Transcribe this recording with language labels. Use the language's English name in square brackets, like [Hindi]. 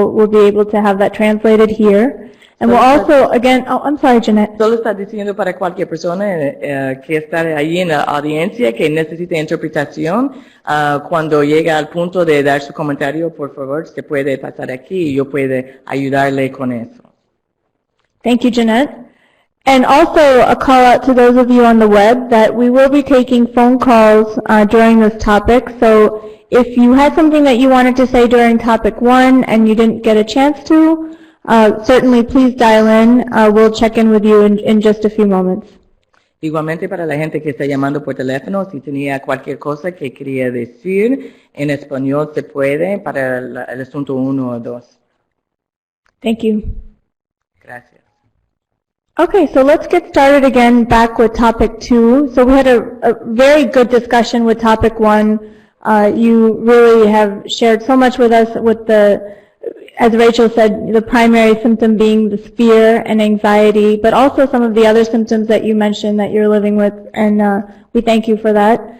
[English] We'll be able to have that translated here. And we'll also, again, I'm sorry, Jeanette. [Spanish] Solo está diciendo para cualquier persona que está ahí en la audiencia que necesite interpretación, cuando llega al punto de dar su comentario, por favor, se puede pasar aquí y yo puedo ayudarle con eso. [English] Thank you, Jeanette. And also a call out to those of you on the web that we will be taking phone calls during this topic. So if you had something that you wanted to say during topic 1 and you didn't get a chance to, certainly please dial in. We'll check in with you in just a few moments. [Spanish] Igualmente para la gente que está llamando por teléfono, si tenía cualquier cosa que quería decir en español, se puede para el asunto 1 o 2. [English] Thank you. [Spanish] Gracias. [English] Okay, so let's get started again back with topic 2. So we had a very good discussion with topic 1. You really have shared so much with us with as Rachel said, the primary symptom being the fear and anxiety, but also some of the other symptoms that you mentioned that you're living with, and we thank you for that.